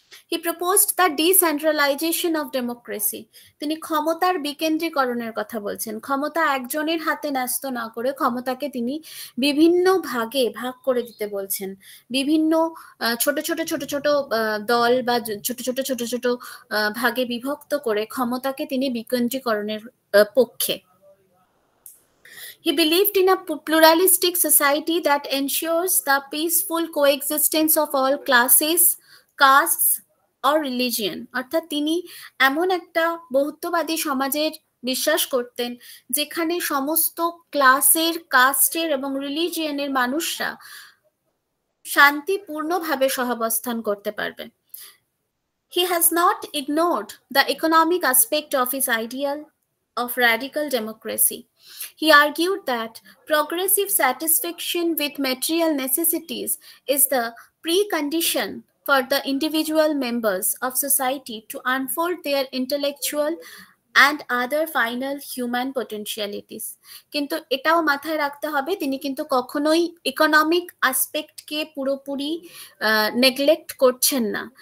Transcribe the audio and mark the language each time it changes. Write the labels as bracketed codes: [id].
[en] He proposed the decentralization of democracy. [bn] তিনি ক্ষমতার বিকেন্দ্রীকরণের কথা বলছেন। ক্ষমতা একজনের হাতে ন্যস্ত না করে ক্ষমতাকে তিনি বিভিন্ন ভাগে ভাগ করে দিতে বলছেন, বিভিন্ন ছোট ছোট ছোট ছোট দল বা ছোট ছোট ছোট ছোট ভাগে বিভক্ত করে ক্ষমতাকে তিনি বিকেন্দ্রীকরণের পক্ষে। [en] He believed in a pluralistic society that ensures the peaceful coexistence of all classes, castes or religion. [bn] অর্থাৎ তিনি এমন একটা বহুত্ববাদী সমাজের বিশ্বাস করতেন যেখানে সমস্ত ক্লাসের, কাস্টের এবং রিলিজিয়নের মানুষরা শান্তিপূর্ণভাবে সহাবস্থান করতে পারবে। [en] He has not ignored the economic aspect of his ideal of radical democracy. He argued that progressive satisfaction with material necessities is the precondition for the individual members of society to unfold their intellectual and other final human potentialities. [bn] কিন্তু এটাও মাথায় রাখতে হবে, তিনি কিন্তু কখনোই economic আসপেক্টকে পুরোপুরি neglect করছেন না।